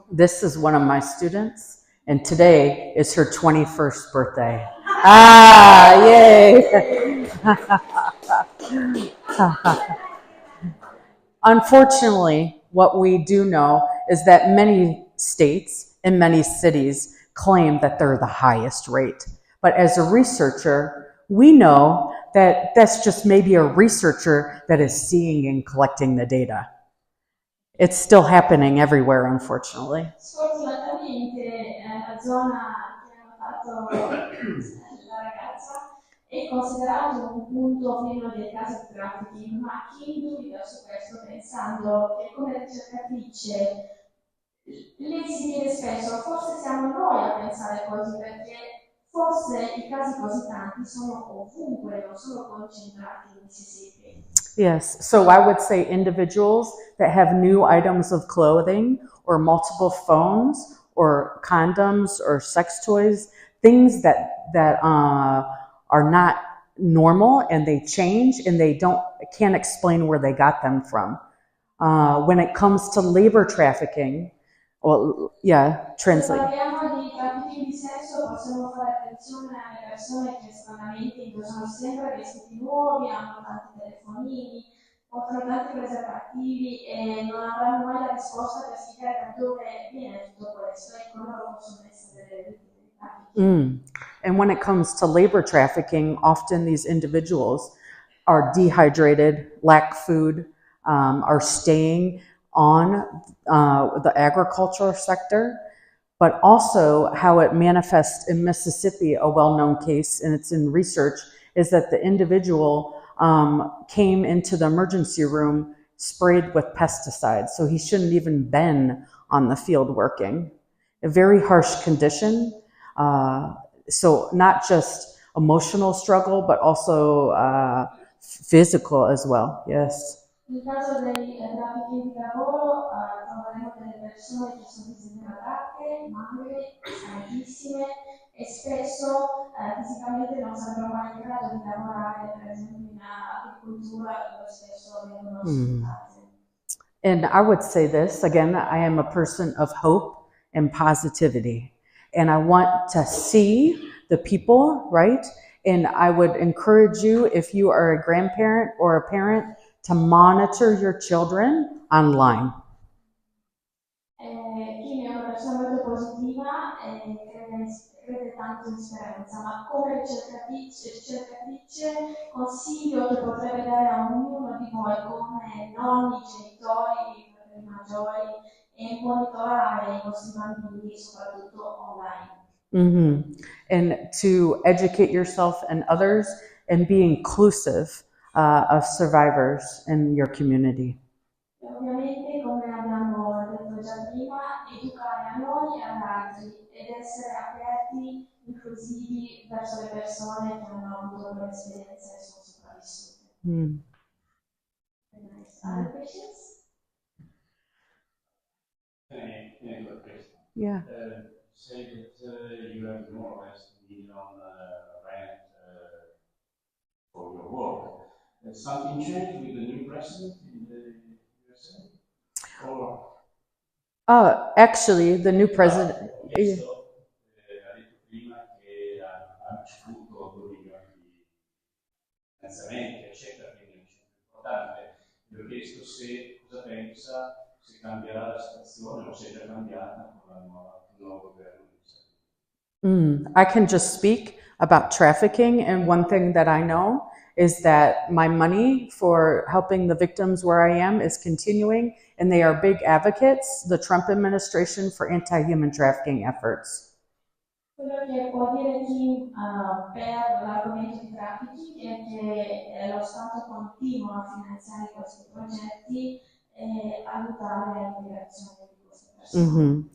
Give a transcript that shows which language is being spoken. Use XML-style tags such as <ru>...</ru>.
<en>This is one of my students, and today is her 21st birthday. Ah, yay! Unfortunately, what we do know is that many states and many cities claim that they're the highest rate. But as a researcher, we know that that's just maybe a researcher that is seeing and collecting the data. It's still happening everywhere, unfortunately.</en> <it>Sfortunatamente la zona che hanno fatto la ragazza è considerato un punto pieno di casi di trafficking, ma chi dubita su questo pensando che come ricercatrice lei si chiede spesso, forse siamo noi a pensare così, perché forse i casi così tanti sono ovunque, non sono concentrati in Mississippi.</it> <en>Yes, so I would say individuals that have new items of clothing or multiple phones or condoms or sex toys, things that are not normal and they change and they can't explain where they got them from. When it comes to labor trafficking, well, yeah, translate.</en> <it>Se parliamo di trafficking di sesso, questo possiamo fare attenzione alle persone che stranamente indossano sempre vestiti nuovi, hanno tanti telefonini, offrono tanti preservativi e non avranno mai la risposta per spiegare da dove viene tutto questo e come loro possono essere delle vittime di traffico.</it> <en>And when it comes to labor trafficking, often these individuals are dehydrated, lack food, are staying on the agricultural sector, but also how it manifests in Mississippi, a well-known case, and it's in research, is that the individual came into the emergency room sprayed with pesticides, so he shouldn't even been on the field working. A very harsh condition. So not just emotional struggle, but also physical as well. Yes.</en> <it>Nel caso dei traffici di lavoro troveremo delle persone che sono disideratate, magre, stanchissime e spesso fisicamente non sarebbero mai in grado di lavorare, per esempio in agricoltura, dove spesso vengono sfruttate.</it> <en>And I would say this, again, I am a person of hope and positivity. And I want to see the people, right? And I would encourage you, if you are a grandparent or a parent, to monitor your children online.</en> <it>Kim è una persona molto positiva e crede tanto in speranza, ma come ricercatrice consiglio che potrebbe dare a ognuno di voi come nonni, genitori, fratelli maggiori e monitorare i vostri bambini soprattutto online.</it> <en>And to educate yourself and others and be inclusive of survivors in your community.</en> <it>E ovviamente, come abbiamo detto già prima, educare a noi e ad altri ed essere aperti, inclusivi verso le persone che hanno avuto quelle esperienze e sono sopravvissute.</it> <en>Nice. Other questions? Any good question? Yeah. Say that you have more or less $1 million rent for your work. Something changed with the new president in the USA? Or Actually, the new president.</en> <it>ha detto prima che ha ricevuto 2 milioni di finanziamenti, eccetera, quindi è un centro importante. Gli ho chiesto cosa pensa, se cambierà la situazione o se è già cambiata con il nuovo governo.</it> <en>I can just speak about trafficking, and one thing that I know is that my money for helping the victims where I am is continuing, and they are big advocates, the Trump administration, for anti-human trafficking efforts.</en> <it>Quello che può dire Kim per l'argomento di traffici è che lo Stato continua a finanziare questi progetti e aiutare la liberazione di queste persone.</it>